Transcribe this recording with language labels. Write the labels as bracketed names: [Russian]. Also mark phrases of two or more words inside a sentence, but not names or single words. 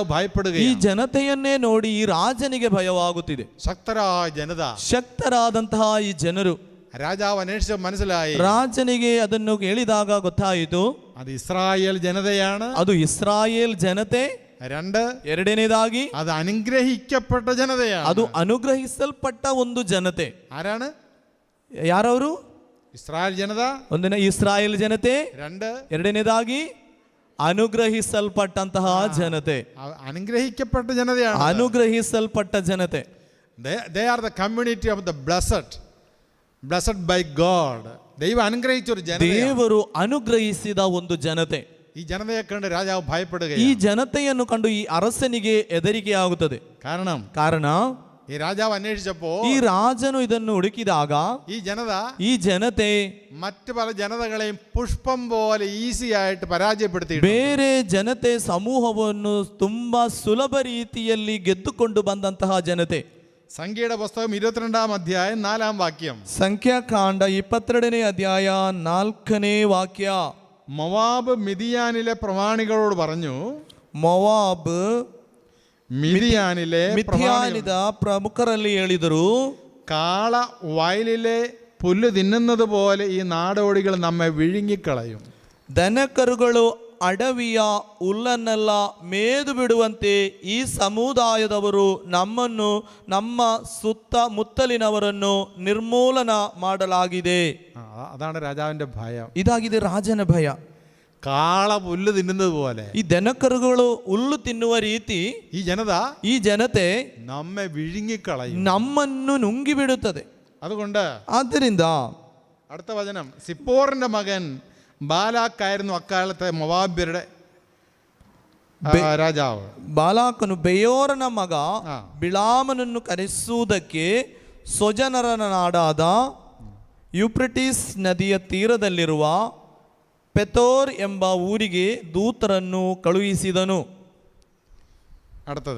[Kannada] ಈ [Malayalam] ഭയപ്പെടുകയാണ്. [Kannada] ಜನತೆಯನ್ನೇ ನೋಡಿ ಈ ರಾಜನಿಗೆ ಭಯವಾಗುತ್ತಿದೆ. [Malayalam] ശക്തരായ ജനത, [Kannada] ಶಕ್ತರಾದಂತಹ ಈ ಜನರು. [Malayalam] രാജാവ് അന്വേഷിച്ച മനസ്സിലായി, [Kannada] ರಾಜನಿಗೆ ಅದನ್ನು ಕೇಳಿದಾಗ ಗೊತ್ತಾಯಿತು, [Malayalam] അത് ഇസ്രായേൽ ജനതയാണ്. [Kannada] ಅದು ಇಸ್ರಾಯೇಲ್ ಜನತೆ. [Malayalam] രണ്ട്, [Kannada] ಎರಡನೇದಾಗಿ [Malayalam] അത് അനുഗ്രഹിക്കപ്പെട്ട ജനതയാണ്. [Kannada] ಅದು ಅನುಗ್ರಹಿಸಲ್ಪಟ್ಟ ಒಂದು ಜನತೆ. [Malayalam] ആരാണ്? [Kannada] ಯಾರವರು? [Malayalam] ഇസ്രായേൽ ജനത. [Kannada] ಒಂದಿನ ಇಸ್ರಾಯೇಲ್ ಜನತೆ. [Malayalam] രണ്ട്, [Kannada] ಎರಡನೇದಾಗಿ ಅನುಗ್ರಹಿಸಲ್ಪಟ್ಟಂತಹ ಜನತೆ. [Malayalam] അനുഗ്രഹിക്കപ്പെട്ട ജനതയാണ്. [Kannada] ಅನುಗ್ರಹಿಸಲ್ಪಟ್ಟ ಜನತೆ. [English] They are the community of the blessed by God. [Malayalam] ദൈവം അനുഗ്രഹിച്ച ഒരു ജനത. [Kannada] ದೇವರು ಅನುಗ್ರಹಿಸಿದ ಒಂದು ಜನತೆ. [Malayalam] ഈ ജനതയെ കണ്ട് രാജാവ് [Kannada] ಈ [Malayalam] ഭയപ്പെടുകയാണ്. [Kannada] ಜನತೆಯನ್ನು ಕಂಡು ಈ ಅರಸನಿಗೆ ಹೆದರಿಕೆ ಆಗುತ್ತದೆ. ಕಾರಣ [Malayalam] ഈ രാജാവ് അന്വേഷിച്ചപ്പോ [Kannada] ಈ ರಾಜನು ಇದನ್ನು ಹುಡುಕಿದಾಗ ಈ ಜನತೆ [Malayalam] മറ്റു പല ജനതകളെയും പുഷ്പം പോലെ ഈസി ആയിട്ട് പരാജയപ്പെടുത്തി [Kannada] ಬೇರೆ ಜನತೆ ಸಮೂಹವನ್ನು ತುಂಬಾ ಸುಲಭ ರೀತಿಯಲ್ಲಿ ಗೆದ್ದುಕೊಂಡು ಬಂದಂತಹ ಜನತೆ. [Malayalam] സംഖ്യയുടെ പുസ്തകം 22-ാം അധ്യായം 4-ാം വാക്യം. [Kannada] ಸಂಖ್ಯಾಕಾಂಡ 22ನೇ ಅಧ್ಯಾಯ 4ನೇ ವಾಕ್ಯ. [Malayalam] ಮೊವಾബ് മിദിയാനിലെ പ്രമാണികളോട് പറഞ്ഞു, [Kannada] ಮೊವಾಬ್ [Malayalam] മിദിയാനിലെ [Kannada] ಪ್ರಮುಖರಲ್ಲಿ ಹೇಳಿದರು, [Malayalam] കാള വയലിലെ പുല്ല് തിന്നുന്നത് പോലെ ഈ നാടോടികൾ നമ്മെ വിഴുങ്ങിക്കളയും. [Kannada] ದನಕರುಗಳು ಅಡವಿಯ ಹುಲ್ಲನ್ನೆಲ್ಲ ಮೇದು ಬಿಡುವಂತೆ ಈ ಸಮುದಾಯದವರು ನಮ್ಮನ್ನು, ನಮ್ಮ ಸುತ್ತಮುತ್ತಲಿನವರನ್ನು ನಿರ್ಮೂಲನ ಮಾಡಲಾಗಿದೆ. [Malayalam] അതാണ് രാജാവിന്റെ ഭയം. [Kannada] ಇದಾಗಿದೆ ರಾಜನ ಭಯ. [Malayalam] കാള പുല്ല് തിന്നുന്നത് പോലെ [Kannada] ಈ ದನಕರುಗಳು ಹುಲ್ಲು ತಿನ್ನುವ ರೀತಿ [Malayalam] ഈ [Kannada] ಜನತೆ [Malayalam] നമ്മെ വിഴുങ്ങിക്കളയും. [Kannada] ನಮ್ಮನ್ನು നുಂಗಿಬಿಡುತ್ತದೆ. [Malayalam] അതുകൊണ്ട് [Kannada] ಆದ್ದರಿಂದ [Malayalam] അടുത്ത വചനം, സിപ്പോറിന്റെ മകൻ ബാലാക്കായിരുന്നു അക്കാലത്തെ മൊവാബ്യരുടെ രാജാവ്. [Kannada] ಬಾಲಾಕನು ಬೆಯೋರನ ಮಗ ಬಿಳಾಮನನ್ನು ಕರೆಸುವುದಕ್ಕೆ ಸ್ವಜನರ ನಾಡಾದ ಯೂಫ್ರಟೀಸ್ ನದಿಯ ತೀರದಲ್ಲಿರುವ ಪೆತೋರ್ ಎಂಬ ಊರಿಗೆ ದೂತರನ್ನು ಕಳುಹಿಸಿದನು. [Malayalam] അടുത്തത്,